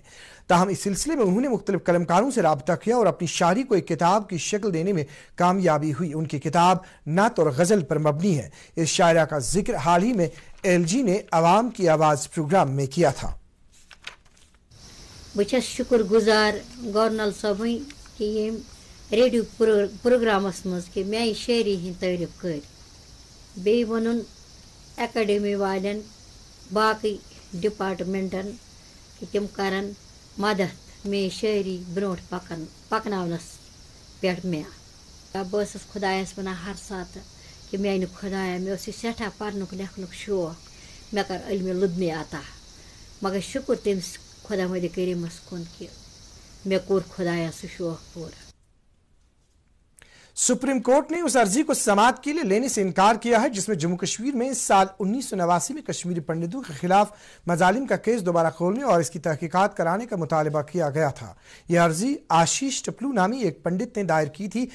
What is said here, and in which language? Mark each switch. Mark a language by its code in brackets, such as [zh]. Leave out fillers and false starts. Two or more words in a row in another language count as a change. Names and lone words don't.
[ur] تاہم اس سلسلے میں انہوں نے مختلف قلمکاروں سے رابطہ کیا اور اپنی شاعری کو ایک کتاب کی شکل دینے میں کامیابی ہوئی. ان کی کتاب نعت اور غزل پر مبنی ہے۔ اس شاعرہ کا ذکر حال ہی میں LG نے عوام کی آواز پروگرام میں کیا تھا. [ks] बस शुक्र गुजार गवर्नर साहब कि ये रेडियो प्रोग्रामस मज कि मैं शायरी ही तारीफ कर बे वन एकेडमी वालन बाकी डिपार्टमेंटन कि तम करन मदद मे शायरी ब्रोट पकनस पे मे बस खुदायस वन हर सात कि मे खुदाया मे सठा पर्नुक लेखनुक शौक मे कर इल्म लुब्ने आता मगर शुक्र तमिस खुदा मद करीमस कुन कि मे कोर खुदाया सह शौक पूरा। [ur] سپریم کورٹ نے اس عرضی کو سماعت کے لیے لینے سے انکار کیا ہے جس میں جموں کشمیر میں سال 1989 میں کشمیری پنڈتوں کے خلاف مظالم کا کیس دوبارہ کھولنے اور اس کی تحقیقات کرانے کا مطالبہ کیا گیا تھا. یہ عرضی آشیش ٹپلو نامی ایک پنڈت نے دائر کی تھی.